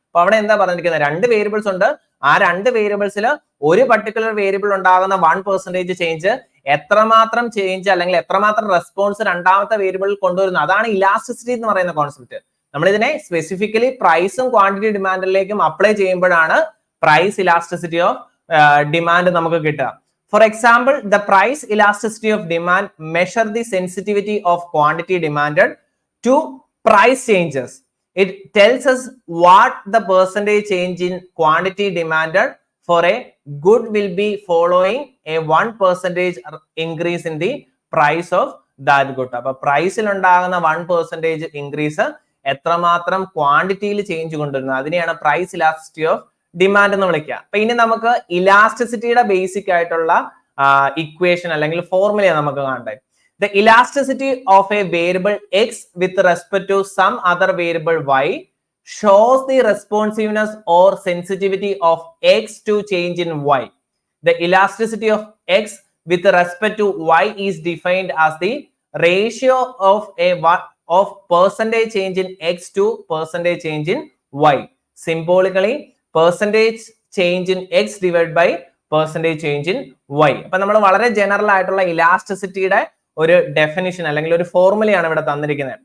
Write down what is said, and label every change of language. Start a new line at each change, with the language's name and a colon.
Malayalam: അപ്പൊ അവിടെ എന്താ പറഞ്ഞിരിക്കുന്നത്, രണ്ട് വേരിയബിൾസ് ഉണ്ട്, ആ രണ്ട് വേരിയബിൾസിൽ ഒരു പർട്ടിക്കുലർ വേരിയബിൾ ഉണ്ടാകുന്ന 1% ചേഞ്ച് എത്രമാത്രം ചേഞ്ച് അല്ലെങ്കിൽ എത്രമാത്രം റെസ്പോൺസ് രണ്ടാമത്തെ വേരിയബിളിൽ കൊണ്ടുവരുന്നു, അതാണ് ഇലാസ്റ്റിസിറ്റി എന്ന് പറയുന്ന കോൺസെപ്റ്റ്. നമ്മൾ ഇതിനെ സ്പെസിഫിക്കലി പ്രൈസും ക്വാണ്ടിറ്റി ഡിമാൻഡിലേക്കും അപ്ലൈ ചെയ്യുമ്പോഴാണ് പ്രൈസ് ഇലാസ്റ്റിസിറ്റി ഓഫ് ഡിമാൻഡ് നമുക്ക് കിട്ടുക.
English: For example, the price elasticity of demand measure the sensitivity of quantity demanded to price changes. It tells us what the percentage change in quantity demanded for a good will be following a 1% increase in the price of that good.
Malayalam: അപ്പൊ പ്രൈസിൽ ഉണ്ടാകുന്ന 1% increase എത്രമാത്രം ക്വാണ്ടിറ്റിയിൽ change കൊണ്ടുവരുന്നു, അതിനെയാണ് price elasticity of demand എന്ന് വിളിക്കുക. അപ്പൊ ഇനി നമുക്ക് ഇലാസ്റ്റിസിറ്റിയുടെ ബേസിക് ആയിട്ടുള്ള ഇക്വേഷൻ അല്ലെങ്കിൽ ഫോർമുല നമുക്ക് കാണണ്ടേ.
English: The elasticity of a variable x with respect to some other variable y shows the responsiveness or sensitivity of x to change in y. The elasticity of x with respect to y is defined as the ratio of percentage change in x to percentage change in y. Symbolically, percentage change in x divided by percentage change in y.
Malayalam: അപ്പൊ നമ്മൾ വളരെ general ആയിട്ടുള്ള ഇലാസ്റ്റിസിറ്റിയുടെ ഒരു definition അല്ലെങ്കിൽ ഒരു ഫോർമുലയാണ് ഇവിടെ തന്നിരിക്കുന്നത്.